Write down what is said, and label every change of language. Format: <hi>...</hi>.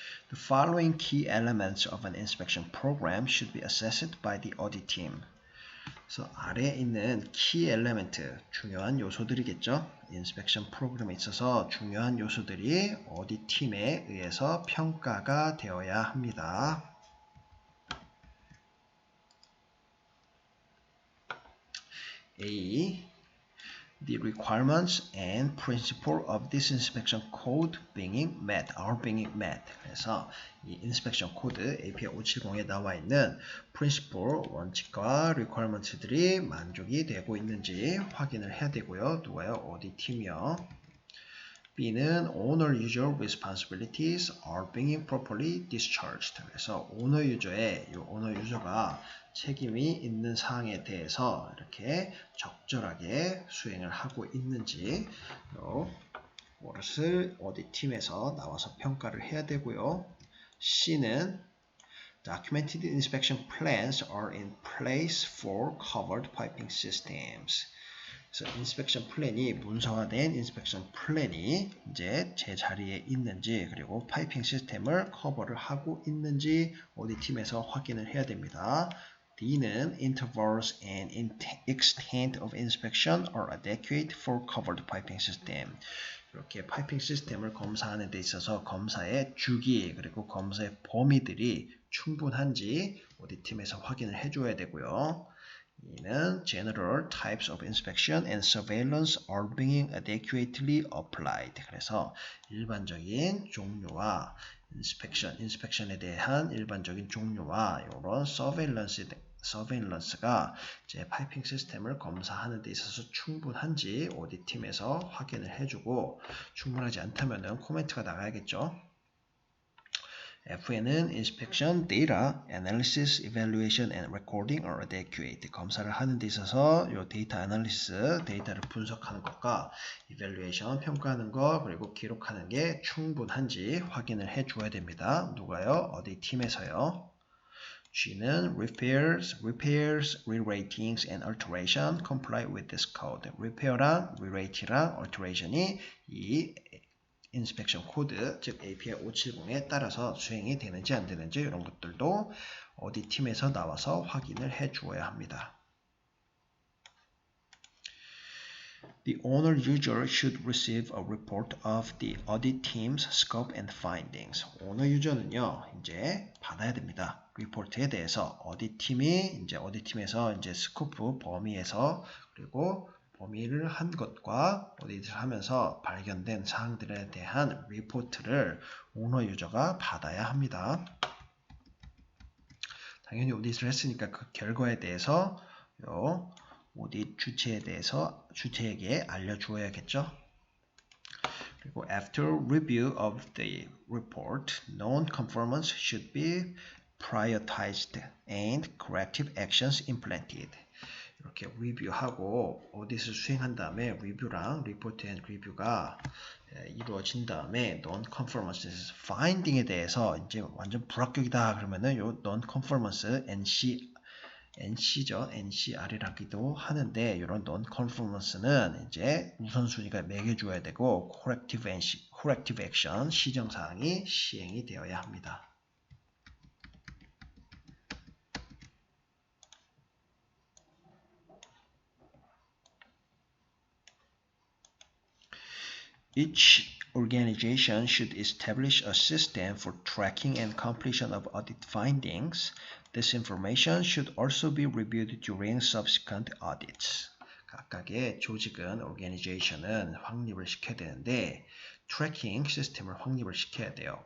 <en>The following key elements of an inspection program should be assessed by the audit team.</en> <ko>그래서 아래에 있는 key element, 중요한 요소들이겠죠. inspection 프로그램에 있어서 중요한 요소들이 audit 팀에 의해서 평가가 되어야 합니다.</ko> <en>A. The requirements and principle of this inspection code are being met.</en> <ko>그래서 이 inspection code API 570에 나와 있는 principle, 원칙과 requirements들이 만족이 되고 있는지 확인을 해야 되고요. 누가요? audit 팀이요.</ko> <en>B는 owner user responsibilities are being properly discharged.</en> <ko>그래서 owner user가 책임이 있는 사항에 대해서 이렇게 적절하게 수행을 하고 있는지 그것을 어디 팀에서 나와서 평가를 해야 되고요.</ko> <en>C는 documented inspection plans are in place for covered piping systems.</en> <ko>그래서 인스펙션 플랜이 문서화된 인스펙션 플랜이 이제 제 자리에 있는지 그리고 파이핑 시스템을 커버를 하고 있는지 오디트 팀에서 확인을 해야 됩니다.</ko> <en>D는 intervals and extent of inspection are adequate for covered piping system.</en> <ko>이렇게 파이핑 시스템을 검사하는 데 있어서 검사의 주기 그리고 검사의 범위들이 충분한지 오디트 팀에서 확인을 해줘야 되고요.</ko> <en>이는 general types of inspection and surveillance are being adequately applied.</en> <ko>그래서 일반적인 종류와 인스펙션에 대한 일반적인 종류와 이런 surveillance가 이제 파이핑 시스템을 검사하는 데 있어서 충분한지 오디트 팀에서 확인을 해주고 충분하지 않다면은 코멘트가 나가야겠죠.</ko> <en>F에는 inspection, data, analysis, evaluation, and recording are adequate.</en> <ko>검사를 하는 데 있어서 이 데이터 애널리시스, 데이터를 분석하는 것과 evaluation, 평가하는 것, 그리고 기록하는 게 충분한지 확인을 해줘야 됩니다. 누가요? 어디 팀에서요?</ko> <en>G는 repairs, re-ratings, and alteration comply with this code.</en> <ko>repair랑 re-rate랑 alteration이 이 인스펙션 코드, 즉 API 570에 따라서 수행이 되는지 안 되는지 이런 것들도 어디 팀에서 나와서 확인을 해 주어야 합니다.</ko> <en>The owner user should receive a report of the audit team's scope and findings.</en> <ko>오너 유저는요, 이제 받아야 됩니다. 리포트에 대해서 어디 팀에서 이제 스코프 범위에서 그리고 범위를 한 것과 오디트를 하면서 발견된 사항들에 대한 리포트를 오너 유저가 받아야 합니다. 당연히 오디트를 했으니까 그 결과에 대해서 오디트 주체에게 알려주어야겠죠.</ko> <en>그리고 after review of the report, non-conformance should be prioritized and corrective actions implemented.</en> <ko>이렇게 리뷰하고 오디트를 수행한 다음에 리뷰랑 리포트 앤 리뷰가 이루어진 다음에 non-conformance finding에 대해서 이제 완전 불합격이다 그러면은 요 non-conformance NC죠. NCR이라기도 하는데 이런 non-conformance는 이제 우선순위가 매겨줘야 되고 corrective action 시정사항이 시행이 되어야 합니다.</ko> <en>Each organization should establish a system for tracking and completion of audit findings. This information should also be reviewed during subsequent audits.</en> <ko>각각의 조직은, organization은 확립을 시켜야 되는데 트래킹 시스템을 확립을 시켜야 돼요.</ko>